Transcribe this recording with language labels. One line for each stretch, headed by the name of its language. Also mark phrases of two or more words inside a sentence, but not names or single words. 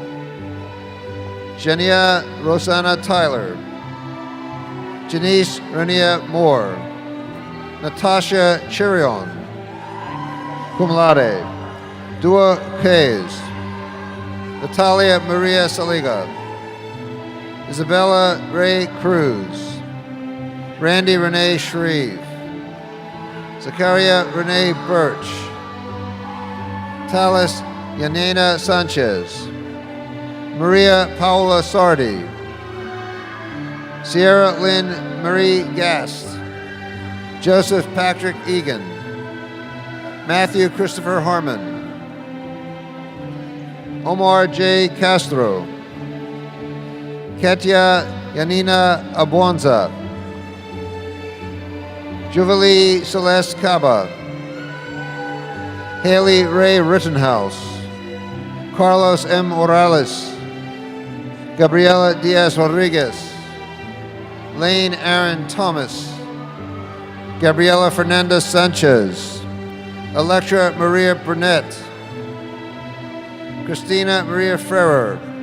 English: Jania Rosanna Tyler, Janice Renia Moore, Natasha Chirion,
Latin: cum laude,
English: Dua Hayes, Natalia Maria Saliga, Isabella Ray Cruz, Randy Renee Shreve, Zakaria Renee Birch, Talis Yanena Sanchez, Maria Paula Sardi, Sierra Lynn Marie Gast, Joseph Patrick Egan, Matthew Christopher Harmon, Omar J. Castro, Ketia Yanina Abonza, Jubilee Celeste Caba, Haley Ray Rittenhouse, Carlos M. Morales, Gabriela Diaz Rodriguez, Lane Aaron Thomas, Gabriela Fernandez Sanchez, Electra Maria Burnett, Christina Maria Ferrer,